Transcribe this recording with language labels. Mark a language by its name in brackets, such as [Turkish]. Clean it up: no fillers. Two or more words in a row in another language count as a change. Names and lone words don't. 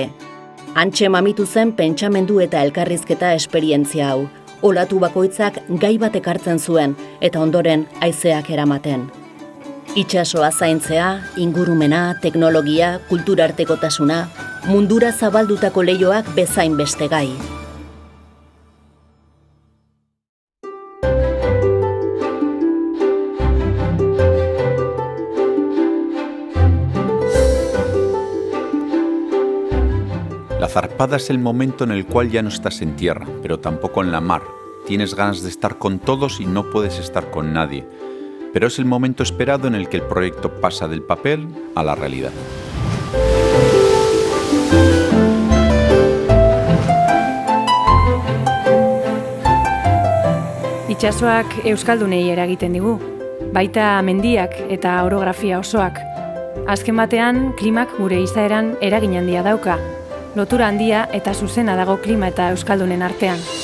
[Basque] Hantxe mamitu zen pentsamendu eta elkarrizketa esperientzia hau, olatu bakoitzak gai bat ekartzen zuen, eta ondoren haizeak eramaten. Itsasoa zaintzea, ingurumena, teknologia, kulturartekotasuna, mundura zabaldutako leihoak bezain beste gai. [Spanish] La zarpada es el momento en el cual ya no estás en tierra, pero tampoco en la mar. Tienes ganas de estar con todos y no puedes estar con nadie. Pero es el momento esperado en el que el proyecto pasa del papel a la realidad. [Basque] Itsasoak euskaldunei eragiten digu, baita mendiak eta orografia osoak. Azken batean, klimak gure izaeran eragin handia dauka, lotura handia eta zuzena dago klima eta euskaldunen artean.